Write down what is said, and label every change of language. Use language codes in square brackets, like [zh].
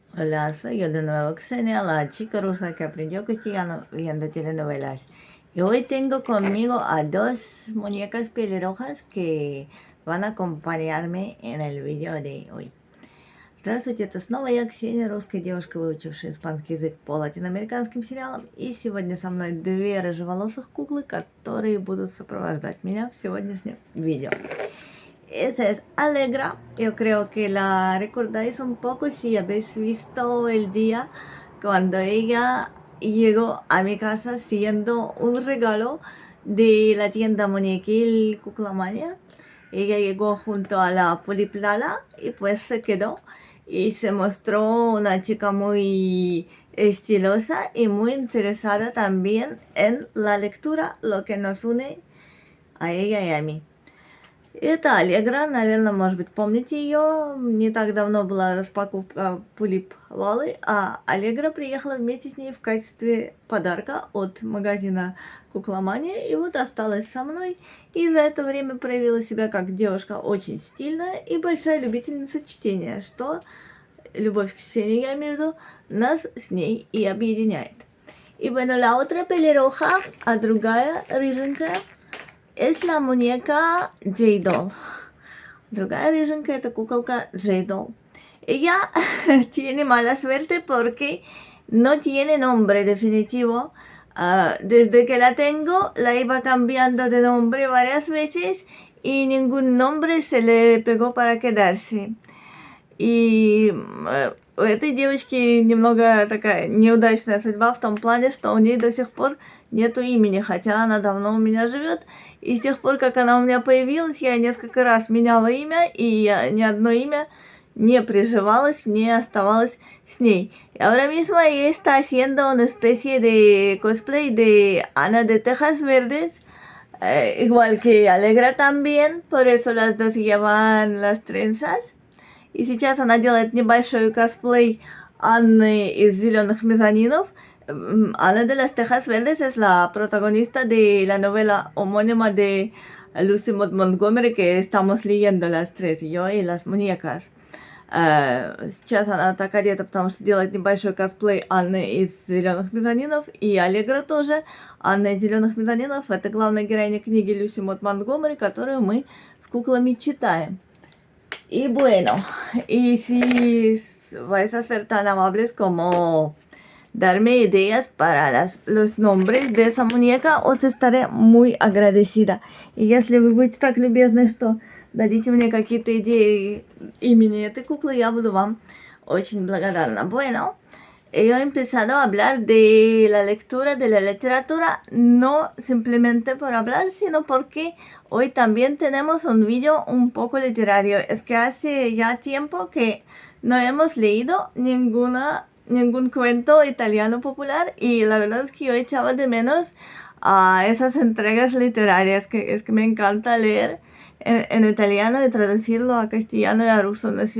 [es] Hola, soy yo de nuevo, Xenia, la chica rusa que aprendió castellano viendo telenovelas. Y hoy tengo conmigo a dos muñecas pelirrojas que van a acompañarme en el video de hoy. [ru] Здравствуйте, это снова я, Ксения, русская девушка, выучившая испанский язык по латиноамериканским сериалам. И сегодня со мной две рыжеволосых куклы, которые будут сопровождать меня в сегодняшнем видео. [es] Esa es Alegra. Yo creo que la recordáis un poco si habéis visto el día cuando ella llegó a mi casa siendo un regalo de la tienda Muñequil Cuclamania. Ella llegó junto a la Poliplala y pues se quedó y se mostró una chica muy estilosa y muy interesada también en la lectura, lo que nos une a ella y a mí. [ru] Это Аллегра, наверное, может быть, помните ее. Не так давно была распаковка Пулип Лалы, а Аллегра приехала вместе с ней в качестве подарка от магазина Кукламания. И вот осталась со мной. И за это время проявила себя как девушка очень стильная и большая любительница чтения, что, любовь к чтению, я имею в виду, нас с ней и объединяет. И [es] bueno, la otra pelirroja, [ru] а другая рыженькая, [es] es la muñeca J-Doll. [ru] Другая рыженька это куколка J-Doll. [es] Ella tiene mala suerte porque no tiene nombre definitivo. Desde que la tengo, la iba cambiando de nombre varias veces y ningún nombre se le pegó para quedarse. [ru] И у этой девочки немного такая неудачная судьба в том плане, что у нее до сих пор нету имени, хотя она давно у меня живет. И с тех пор, как она у меня появилась, я несколько раз меняла имя, и ни одно имя не приживалось, не оставалось с ней. [es] Y ahora mismo ella está haciendo una especie de cosplay de Ana de Tejas Verdes, igual que Alegra también, por eso las dos llevan las trenzas. [ru] И сейчас она делает небольшой косплей Анны из «Зеленых мезонинов». [es] Ana de las Tejas Verdes es la protagonista de la novela homónima de Lucy Maud Montgomery que estamos leyendo las tres, yo [ru] и [es] las muñecas. [ru] Сейчас она так одета, потому что делает небольшой косплей Анны из «Зеленых мезонинов», и Аллегра тоже. Анна из «Зеленых мезонинов» — это главная героиня книги Люси Мот Монтгомери, которую мы с куклами читаем. [es] Y bueno, y si vais a ser tan amables como darme ideas para los nombres de esa muñeca, os estaré muy agradecida. Y [ru] если вы будете так любезны, что дадите мне какие-то идеи имени этой куклы, я буду вам очень благодарна. [es] Bueno, yo he empezado a hablar de la lectura, de la literatura, no simplemente por hablar, sino porque hoy también tenemos un vídeo un poco literario. Es que hace ya tiempo que no hemos leído ningún cuento italiano popular y la verdad es que yo echaba de menos a esas entregas literarias, que es que me encanta leer en italiano y traducirlo a castellano y a ruso.